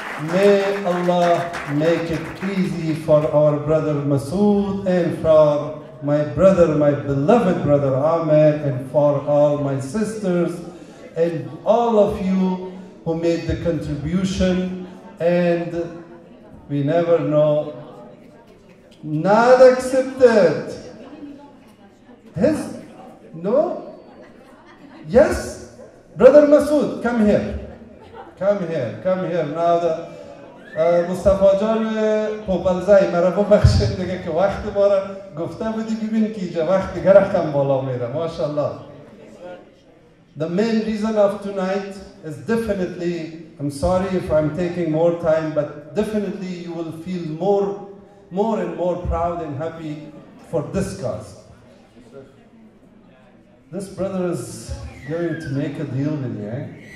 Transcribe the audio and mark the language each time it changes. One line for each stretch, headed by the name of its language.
English: May Allah make it easy for our brother Masood and for my brother, my beloved brother Ahmed, and for all my sisters and all of you who made the contribution. And we never know. Not accepted. No? Yes? Brother Masood, come here. Come here, come here. Now the
Persian: مصطفی جان پوپلزای مرا ببخشید دیگه که وقت ما را گفته بودی ببین که اینجا وقت دیگه رقم بالا میره ماشاءالله.
English: The main reason of tonight is definitely, I'm sorry if I'm taking more time, but definitely you will feel more and more proud and happy for this cause. This brother is going to make a deal with you, eh?